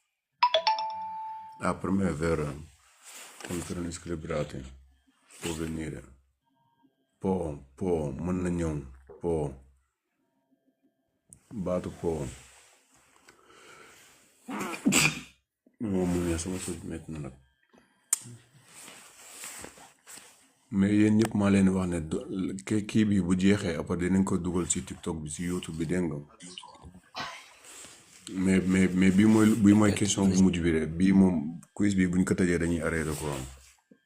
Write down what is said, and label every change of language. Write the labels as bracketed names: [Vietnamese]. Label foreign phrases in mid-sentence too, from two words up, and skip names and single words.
[Italian] Per me è vero, con freni squilibrati può avvenire. Può, [Wolof] mën na ñëw, baatu può. moom mu ne sama soj métti na nag. mais yéen ñëpp maa leen wax ne kii bi bu jeexee après dinañ ko dugal ci TikTok bi ci YouTube bi dégg nga mais bii mooy question bu mujj bi de bii moom quiz bi buñ ko tëjee dañuy arrêté ko